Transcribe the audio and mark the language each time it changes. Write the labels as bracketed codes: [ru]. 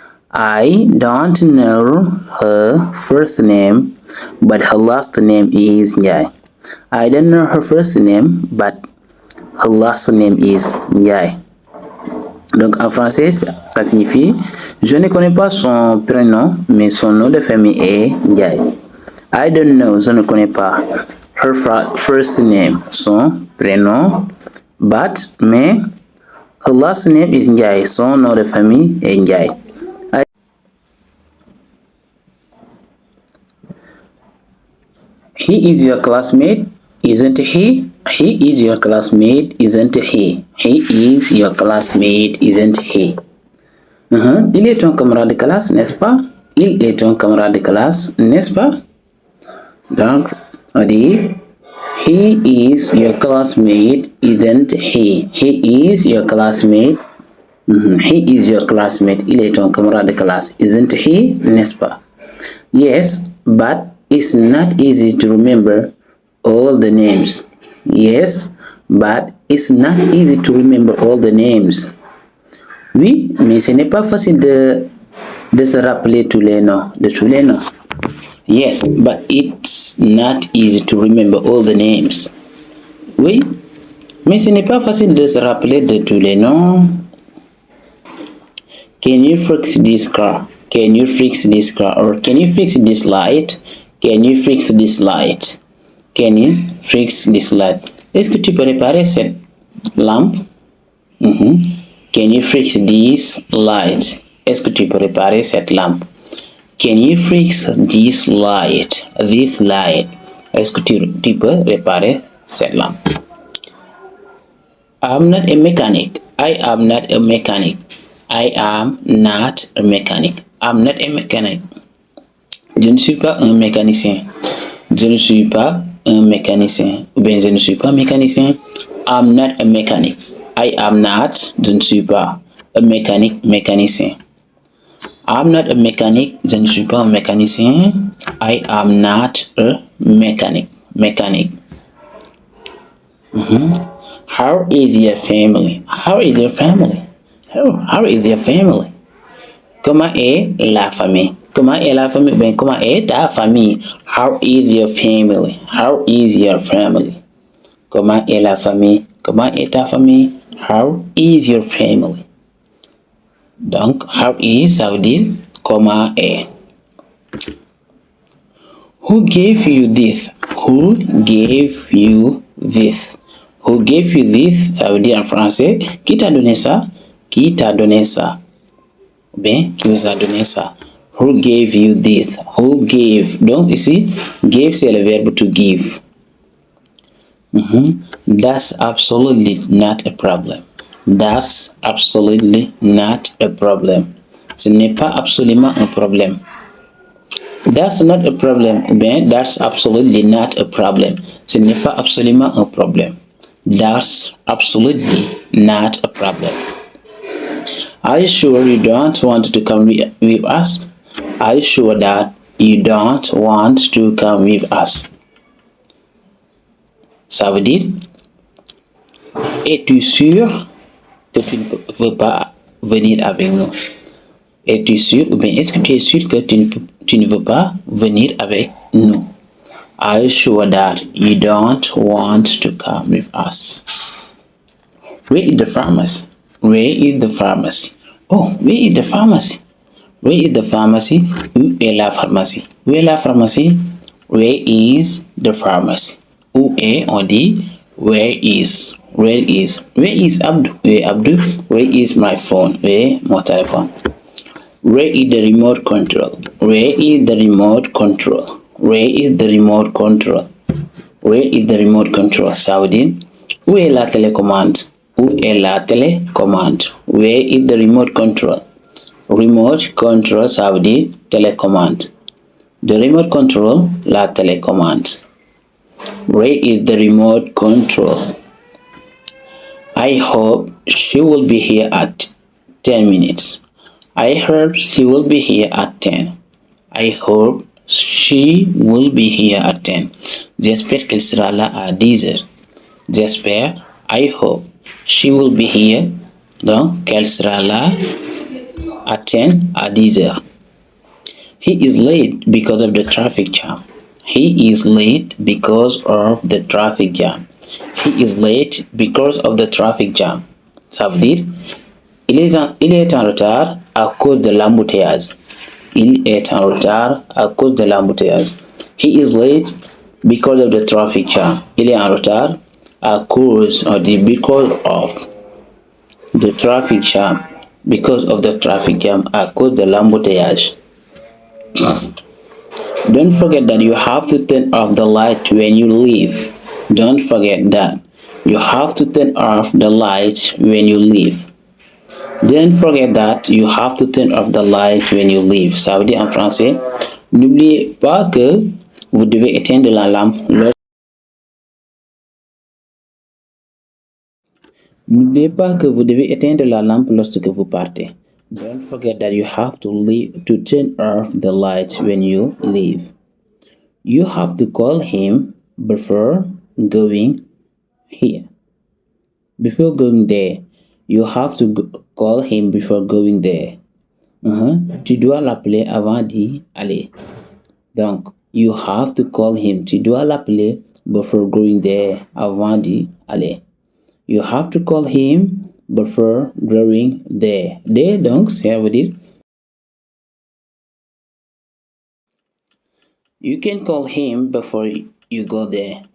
[en] I don't know her first name, but her last name is Njai. I don't know her first name, but her last name is Njai. [fr] Donc en français, ça signifie je ne connais pas son prénom, mais son nom de famille est Njai. [en] I don't know, [fr] je ne connais pas [en] her first name, [fr] son prénom, mais [en] her last name is Njai, [fr] son nom de famille est Njai. [en] He is your classmate, isn't he? He is your classmate, isn't he? He is your classmate, isn't he? [fr] Il est ton camarade de classe, n'est-ce pas? Il est ton camarade de classe, n'est-ce pas? Donc, on dit [en] he is your classmate, isn't he? He is your classmate. He is your classmate. [fr] Il est ton camarade de classe, [en] isn't he? [fr] N'est-ce pas? [en] Yes, but it's not easy to remember all the names. Yes, but it's not easy to remember all the names. [fr] Oui, mais ce n'est pas facile de se rappeler tous les noms, de tous les noms. [en] Yes, but it's not easy to remember all the names. [fr] Oui, mais ce n'est pas facile de se rappeler de tous les noms. [en] Can you fix this car? Can you fix this car? Or can you fix this light? Can you fix this light? Can you fix this light? [fr] Est-ce que tu peux réparer cette lampe? [en] Can you fix this light? [fr] Est-ce que tu peux réparer cette lampe? [en] Can you fix this light? This light. [fr] Est-ce que tu peux réparer cette lampe? [en] I'm not a mechanic. I am not a mechanic. I am not a mechanic. I'm not a mechanic. [fr] Je ne suis pas un mécanicien. Je ne suis pas un mécanicien. Ou bien je ne suis pas mécanicien. [en] I'm not a mechanic. I am not, [fr] je ne suis pas, [en] a mechanic, [fr] mécanicien. [en] I'm not a mechanic, [fr] je ne suis pas un mécanicien. [en] I am not a mechanic, mechanic. How is your family? How is your family? How is your family? [fr] Comment est la famille? Comment est la famille? Ben, comment est ta famille? [en] How is your family? How is your family? [fr] Comment est la famille? Comment est ta famille? [en] How is your family? [fr] Donc, [en] how is, [fr] ça veut dire comment est. [en] Who gave you this? Who gave you this? Who gave you this? [fr] Ça veut dire en français, qui t'a donné ça? Qui t'a donné ça? Ou bien, qui vous a donné ça? [en] Who gave you this? Who gave? [fr] Donc ici, [en] gave [fr] c'est le verbe [en] to give. That's absolutely not a problem. That's absolutely not a problem. [fr] Ce n'est pas absolument un problème. [en] That's not a problem. [fr] Ou bien, [en] that's absolutely not a problem. [fr] Ce n'est pas absolument un problème. [en] That's absolutely not a problem. Are you sure you don't want to come with us? Are you sure that you don't want to come with us? [fr] Ça veut dire, es-tu sûr que tu ne veux pas venir avec nous? Es-tu sûr, ou bien est-ce que tu es sûr que tu ne veux pas venir avec nous? [en] Are you sure that you don't want to come with us? Where is the pharmacy? Where is the pharmacy? Oh, where is the pharmacy? Where is the pharmacy? [fr] Où est la pharmacie? Où est la pharmacie? [en] Where is the pharmacy? [fr] Où est, on dit, [en] where is? Where is? Where is Abdou? Where is Abdou? Where is my phone? [fr] Where est mon téléphone? [en] Where is the remote control? Where is the remote control? Where is the remote control? Where is the remote control? [fr] Ça veut dire, où est la télécommande? Où est la télécommande? [en] Where is the remote control? Remote control, [fr] ça veut dire télécommande. [en] The remote control, [fr] la télécommande. [en] Where is the remote control? I hope she will be here at 10 minutes. I hope she will be here at 10. I hope she will be here at 10. [fr] J'espère qu'elle sera là à 10 heures. J'espère, [en] I hope, she will be here. [fr] Donc, qu'elle sera là [en] at 10 [fr] à 10 heures. [en] He is late because of the traffic jam. He is late because of the traffic jam. He is late because of the traffic jam. [fr] Ça veut dire, il est en retard à cause de l'embouteillage. Il est en retard à cause de l'embouteillage. [en] He is late because of the traffic jam. [fr] Il est en retard à cause [en] or because of the traffic jam. Because of the traffic jam, [fr] à cause de l'embouteillage. [en] Don't forget that you have to turn off the light when you leave. Don't forget that you have to turn off the light when you leave. Don't forget that you have to turn off the light when you leave. [fr] Ça veut dire en français, n'oubliez pas que vous devez éteindre la lampe. N'oubliez pas que vous devez éteindre la lampe lorsque vous partez. [en] Don't forget that you have to turn off the light when you leave. You have to call him before going here. Before going there. You have to call him before going there. [fr] Tu dois l'appeler avant d'y aller. Donc, [en] you have to call him. [fr] Tu dois l'appeler [en] before going there. [fr] Avant d'y aller. [en] You have to call him before going there. There, [fr] donc, ça veut dire [en] you can call him before you go there.